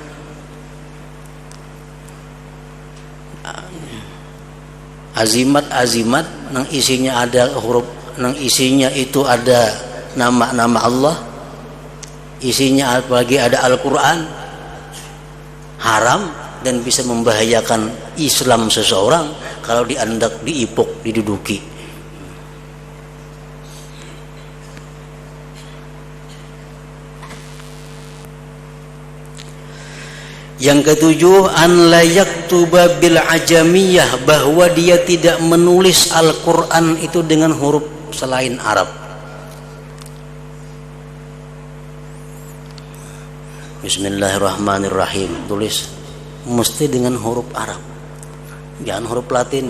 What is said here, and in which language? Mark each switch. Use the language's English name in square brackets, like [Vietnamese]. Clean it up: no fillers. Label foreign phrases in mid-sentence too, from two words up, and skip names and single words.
[Indonesian] Azimat nang isinya ada huruf, nang isinya itu ada nama-nama Allah, isinya apalagi ada Al-Quran, haram dan bisa membahayakan Islam seseorang kalau diandak, diipuk, diduduki. Yang ketujuh, [Arabic] an la yaktuba bil ajamiyah, [Indonesian] bahwa dia tidak menulis Al-Quran itu dengan huruf selain Arab. Bismillahirrahmanirrahim, tulis mesti dengan huruf Arab, jangan huruf Latin.